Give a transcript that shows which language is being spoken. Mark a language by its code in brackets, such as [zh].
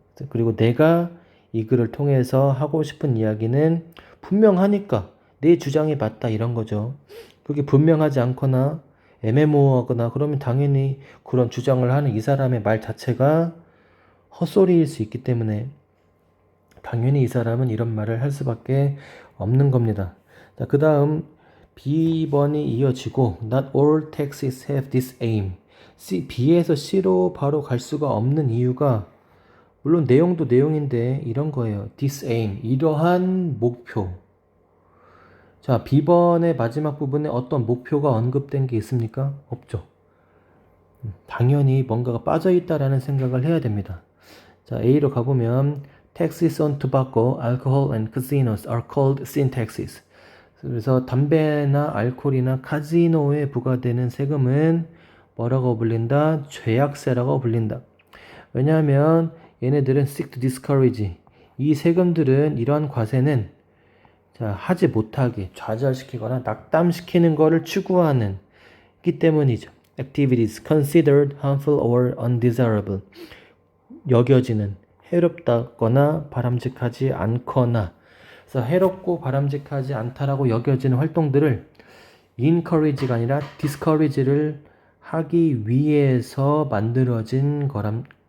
[ko] 그리고 내가 이 글을 통해서 하고 싶은 이야기는 분명하니까 내 주장이 맞다 이런 거죠. 그게 분명하지 않거나 애매모호하거나 그러면 당연히 그런 주장을 하는 이 사람의 말 자체가 헛소리일 수 있기 때문에 당연히 이 사람은 이런 말을 할 수밖에 없는 겁니다. 자, 그 다음 B번이 이어지고 [en] Not all texts have this aim. [ko] B에서 C로 바로 갈 수가 없는 이유가 물론 내용도 내용인데 이런 거예요. [en] This aim, [ko] 이러한 목표. 자, B번의 마지막 부분에 어떤 목표가 언급된 게 있습니까? 없죠. 당연히 뭔가가 빠져있다라는 생각을 해야 됩니다. 자, A로 가보면 [en] Taxes on tobacco, alcohol and casinos are called sin taxes. [ko] 그래서 담배나 알코올이나 카지노에 부과되는 세금은 뭐라고 불린다? 죄악세라고 불린다. 왜냐하면 얘네들은 [en] seek to discourage. [ko] 이 세금들은 이러한 과세는 자, 하지 못하게 좌절시키거나 낙담시키는 것을 추구하는 기 때문이죠. [en] Activities considered harmful or undesirable. [ko] 여겨지는 해롭다거나 바람직하지 않거나 그래서 해롭고 바람직하지 않다라고 여겨지는 활동들을 encourage가 아니라 discourage를 하기 위해서 만들어진 거죠.